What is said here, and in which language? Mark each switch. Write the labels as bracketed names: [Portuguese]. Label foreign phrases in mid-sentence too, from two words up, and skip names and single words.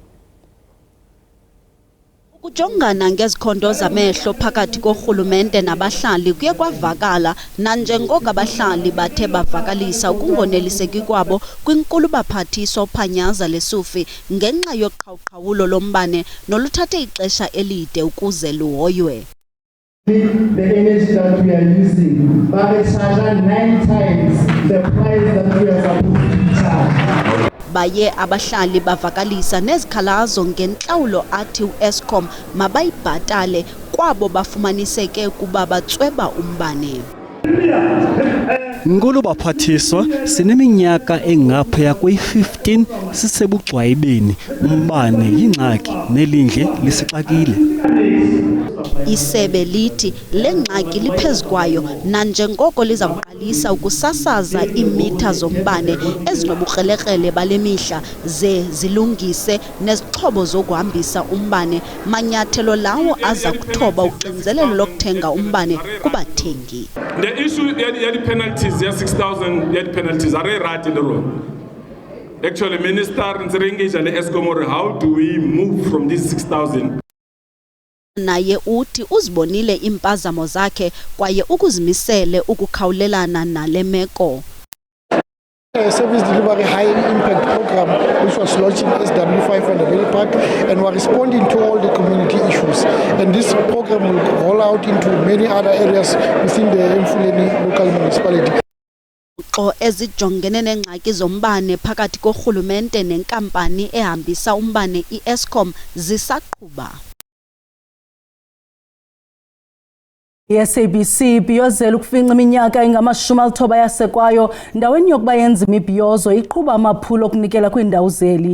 [Xhosa] Ukujongana ngezikhondo zamehlo phakathi korhulumente nabahlali kuye kwavakala nanjengoko abahlali bathe bavakalisa ukungoneliseki kwabo kwinkulu baphathiswa uPanyaza Lesufi ngenxa yoqhawqhawulo lombane noluthathe ixesha elide ukuze luhoywe. [English] The energy that we are using, but it's 9 times the price that we are supposed to charge. [Xhosa] Baye abahlali bavakalisa nezikhalazo ngentlawulo athi uEskom mabayibhatale kwabo bafumaniseke kuba batsweba umbane. Nkulu baphathiswa, sineminyaka engaphaya kwe-15 sisebugxwayibeni, umbane yingxaki nelindle lisixakile. Isebe lithi le ngxaki liphezukwayo nanjengoko liza kuqalisa ukusasaza iimitha zombane ezinobukrelekrele bale mihla ze zilungise nezixhobo zokuhambisa umbane, manyathelo lawo aza kuthoba uxinzelelo lokuthenga umbane kubathengi. [English] The issue ya penalties ya 6,000 ya penalties are right in the road. Actually, Minister Ntsengage and Eskom, how do we move from this 6,000? [Xhosa] Naye uthi uzibonile impazamo zakhe kwaye ukuzimisele ukukhawulelana nale meko. [English] Service delivery high impact program which was launched in SW5 and the Valley Park, and we're responding to all the community issues, and this program will roll out into many other areas within the Emfuleni local municipality. [Xhosa] Ezijongene nengxaki zombane phakathi korhulumente nenkampani ehambisa umbane iEskom zisaqhuba. I-SABC ibhiyozela ukufinca iminyaka engama-90 yasekwayo ndaweni yokuba yenza imibhiyozo iqhuba amaphulo okunikela kwiindawo zeli.